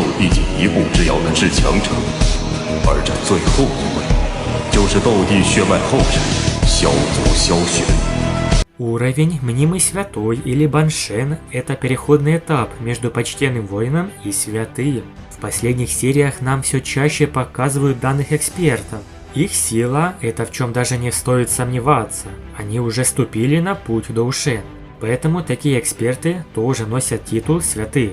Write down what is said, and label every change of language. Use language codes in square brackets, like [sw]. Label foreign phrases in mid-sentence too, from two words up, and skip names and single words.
[zh] 毕竟一步之遥的至强者，而这最后一位，就是斗帝血脉后人萧族萧玄。 [ru] Уровень Мнимый Святой или Баншен – это переходный этап между почтенным воином и святым. В последних сериях нам все чаще показывают данных экспертов. Их сила – это в чем даже не стоит сомневаться. Они уже ступили на путь Доушен. Поэтому такие эксперты тоже носят титул святых.